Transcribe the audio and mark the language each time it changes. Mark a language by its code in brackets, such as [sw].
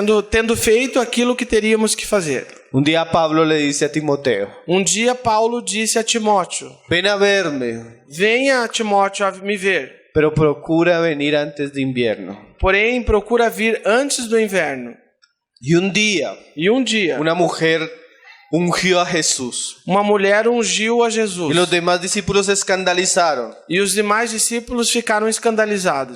[pt] tendo feito aquilo que teríamos que fazer. [es] Un día Pablo le dice a Timoteo: [pt] Um dia Paulo disse a Timóteo: [es] ven a verme, [pt] venha, Timóteo, a me ver. [es] pero procura venir antes de invierno. [pt] Porém, procura vir antes do inverno. [es] Y un día, [pt] E um dia, [es] una mujer ungió a Jesús. [pt] uma mulher ungiu a Jesus. [es] Y los demás discípulos se escandalizaron. [pt] E os demais discípulos ficaram escandalizados.